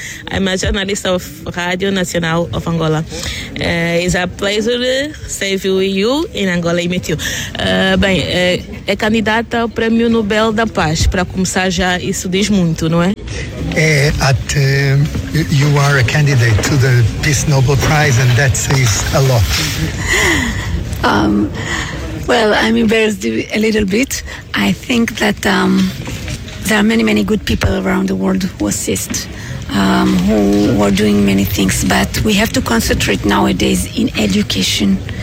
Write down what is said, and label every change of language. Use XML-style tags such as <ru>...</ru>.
<en>I'm a journalist of Radio Nacional of Angola. It's a pleasure to stay with you in Angola and meet you.</en> <pt>Bem, é candidata ao Prêmio Nobel da Paz. Para começar já, isso diz muito, não é?</pt> <en>You are a candidate to the Peace Nobel Prize, and that says a lot. Well, I'm embarrassed a little bit. I think that... there are many, many good people around the world who assist, who are doing many things, but we have to concentrate nowadays in education.</en>